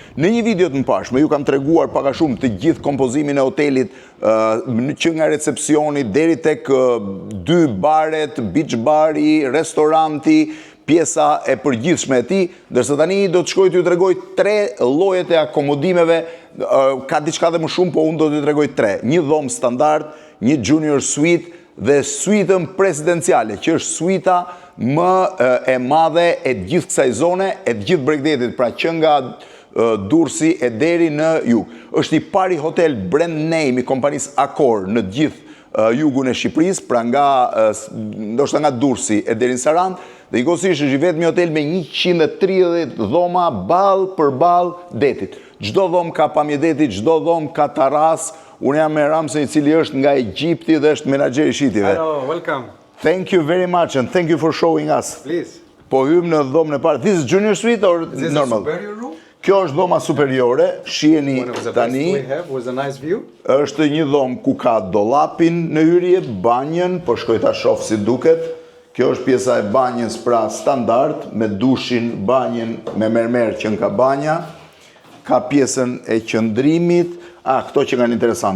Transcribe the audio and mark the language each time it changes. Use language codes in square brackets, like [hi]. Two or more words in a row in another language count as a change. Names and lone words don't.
[sq] Në një video të mëparshme ju kam treguar pak a shumë të gjithë kompozimin e hotelit, që nga recepcioni deri tek 2 baret, beach bari, restoranti, pjesa e përgjithshme e tij, ndërsa tani do të shkoj t'ju tregoj 3 llojet e akomodimeve, ka diçka dhe më shumë, po unë do t'ju tregoj 3. Një dhomë standard, një [en] junior suite [sq] dhe suitën presidenciale, që është suita më e madhe e gjithë kësaj zone, e gjithë Bregdetit, pra që nga Durrësi e deri në jug. Është i pari hotel [en] brand name [sq] i kompanisë Accor në gjithë jugun e Shqipërisë, pra ndoshta nga Durrësi e deri në Sarandë, dhe njëkohësisht është i vetmi hotel me 130 dhoma ballë për ballë detit. Çdo dhomë ka pamje deti, çdo dhomë ka terras. Unë jam me Ramsen, i cili është nga Egjipti dhe është menaxher i shitjeve. [en] Hello, welcome. Thank you very much and thank you for showing us. Please. [sq] Po hym në dhomën e parë. [en] This is junior suite or This normal? is superior room. [sq] Kjo është dhoma superiore, shiheni [en] One of the [sq] tani. [en] best we have with a nice view. [sq] Është një dhomë ku ka dollapin në hyrje, banjën, po shkoj ta shoh si duket. Kjo është pjesa e banjës, pra standard, me dushin, banjën me mermer që nga banja. Ka pjesën e qëndrimit, këto që nga interesante.